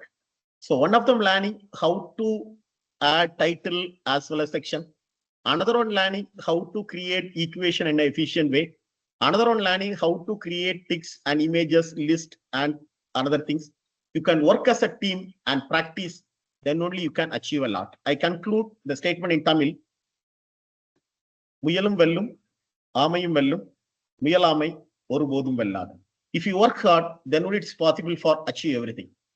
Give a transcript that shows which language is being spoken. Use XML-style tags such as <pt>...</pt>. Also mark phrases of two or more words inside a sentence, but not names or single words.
<en>So one of them learning how to add title as well as section. Another one learning how to create equation in an efficient way. Another one learning how to create ticks and images, list and other things. You can work as a team and practice, then only you can achieve a lot. I conclude the statement in Tamil.</en> <ta>முயலும் வெல்லும், ஆமையும் வெல்லும், முயலாமை ஒருபோதும் வெல்லாது.</ta> <en>If you work hard, then only it's possible for achieve everything.</en>